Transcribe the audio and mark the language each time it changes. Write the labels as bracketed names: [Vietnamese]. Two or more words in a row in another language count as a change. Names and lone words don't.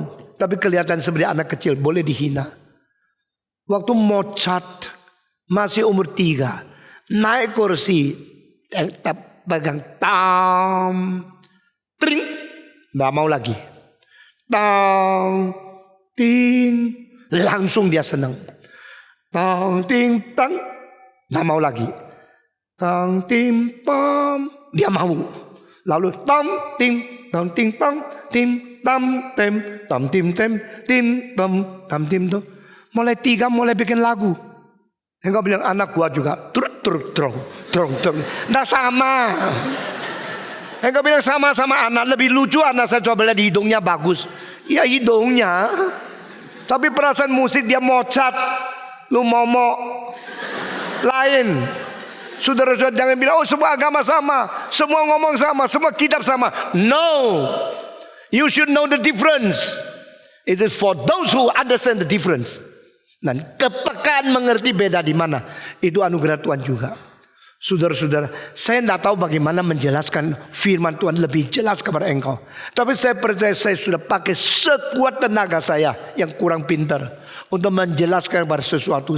[Indonesian] Tapi kelihatan seperti anak kecil, boleh dihina. Waktu Mozart masih umur 3, naik kursi, pegang tam, tring, nggak mau lagi. Tang, ting, langsung dia senang. Tang, ting, tang, nggak mau lagi. Tang, tim, pam, dia mau. Lalu tam, tim, tam, ting, tam, tim, tam, tem, tam, tim, tim, tam, tim, tam. Mulai 3 mulai bikin lagu. Engkau bilang anak gua juga trong. Nggak sama. Engkau bilang sama-sama anak. Lebih lucu anak saya coba lihat hidungnya bagus. Ya hidungnya. Tapi perasaan musik dia Mozart, lu momok lain. Saudara-saudara jangan bilang, oh semua agama sama, semua ngomong sama, semua kitab sama. [English] No, you should know the difference. It is for those who understand the difference. [Indonesian] Dan kepekaan mengerti beda di mana, itu anugerah Tuhan juga. Saudara-saudara, saya tidak tahu bagaimana menjelaskan firman Tuhan lebih jelas kepada engkau. Tapi saya percaya saya sudah pakai sekuat tenaga saya yang kurang pintar untuk menjelaskan kepada sesuatu.